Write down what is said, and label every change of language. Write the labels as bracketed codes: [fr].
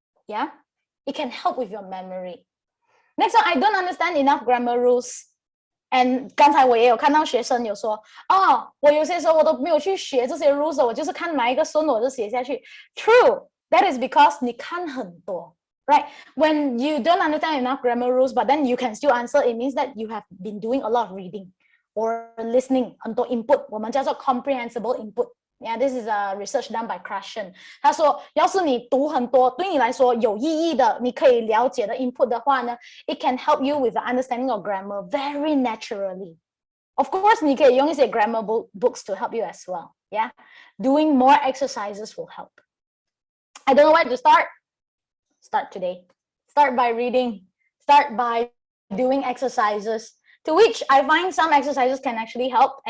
[en] Yeah? It can help with your memory. Next one, I don't understand enough grammar rules. [zh] And 刚才我也有看到学生有说我有些时候我都没有去学这些 rules 我就是看哪一个顺我就写下去 [en] True, that is because [zh] 你看很多 right? [en] When you don't understand enough grammar rules but then you can still answer, it means that you have been doing a lot of reading or listening [zh] 很多 [en] input 我们叫做 comprehensible input. Yeah, this is a research done by Krashen. [zh] 他说要是你读很多对你来说有意义的你可以了解的 input 的话呢 [en] it can help you with the understanding of grammar very naturally. Of course [zh] 你可以 [en] 用一些 grammar books to help you as well. Yeah, doing more exercises will help. I don't know where to start. Start today. Start by reading. Start by doing exercises, to which I find some exercises can actually help.